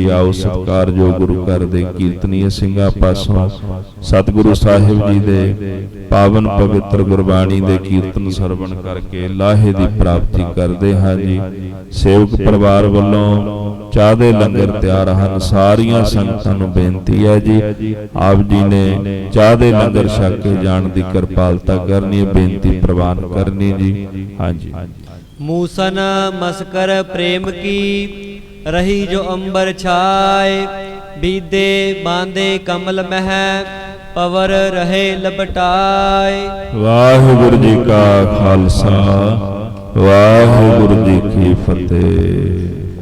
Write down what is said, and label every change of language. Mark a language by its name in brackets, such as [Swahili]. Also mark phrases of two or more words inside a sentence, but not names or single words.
[Punjabi] ਆਓ ਸਤਿਕਾਰਯੋਗ ਗੁਰੂ ਘਰ ਦੇ ਕੀਰਤਨੀਏ ਸਿੰਘਾਂ ਪਾਸੋਂ ਸਤਿਗੁਰੂ ਸਾਹਿਬ ਜੀ ਦੇ ਪਾਵਨ ਪਵਿੱਤਰ ਗੁਰਬਾਣੀ ਦੇ ਕੀਰਤਨ ਸਰਵਣ ਕਰਕੇ ਲਾਹੇ ਦੀ ਪ੍ਰਾਪਤੀ ਕਰਦੇ ਹਾਂ ਜੀ। ਸੇਵਕ ਪਰਿਵਾਰ ਵੱਲੋਂ ਚਾਹ ਦੇ ਲੰਗਰ ਤਿਆਰ ਹਨ। ਸਾਰੀਆਂ ਸੰਗਤਾਂ ਨੂੰ ਬੇਨਤੀ ਹੈ ਜੀ, ਆਪ ਜੀ ਨੇ ਚਾਹ ਦੇ ਲੰਗਰ ਛਕ ਕੇ ਜਾਣ ਦੀ ਕਿਰਪਾਲਤਾ ਕਰਨੀ ਹੈ, ਬੇਨਤੀ ਪ੍ਰਵਾਨ ਕਰਨੀ ਜੀ। ਹਾਂਜੀ। ਮੂਸਨ ਮਸਕਰ ਪ੍ਰੇਮ ਕੀ ਰਹੀ ਜੋ ਅੰਬਰ ਛਾਏ, ਬੀਦੇ ਬਾਂਧੇ ਕਮਲ ਮਹ ਪਵਰ ਰਹੇ ਲਪਟਾਏ। ਵਾਹਿਗੁਰੂ ਜੀ ਕਾ ਖਾਲਸਾ, ਵਾਹਿਗੁਰੂ ਜੀ ਕੀ ਫਤਿਹ।